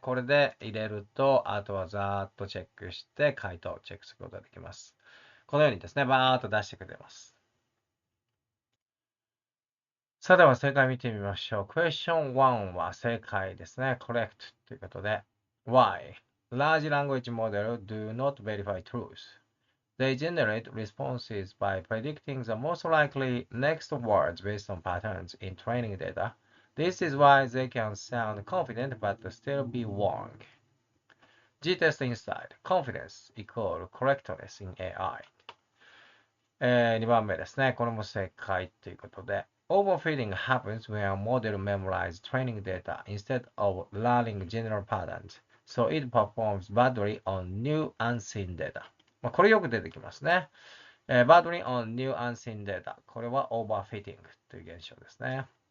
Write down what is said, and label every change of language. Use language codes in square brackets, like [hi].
[ja] これで入れると、あとはざーっとチェックして回答をチェックすることができます。このようにですね、バーっと出してくれます。さあ、では正解見てみましょう。Question 1は正解ですね。 [en] Correct [ja] ということで、 [en] Why? Large language models do not verify truth.They generate responses by predicting the most likely next words based on patterns in training data. This is why they can sound confident but still be wrong. G-test inside. Confidence equal correctness in AI. [ja] 2番目ですね。これも正解ということで。 [en] Overfitting happens when a model memorizes training data instead of learning general patterns, so it performs badly on new unseen data. [ja] これよく出てきますね。 [en] badly on new unseen data。 [ja] これは overfitting という現象ですね。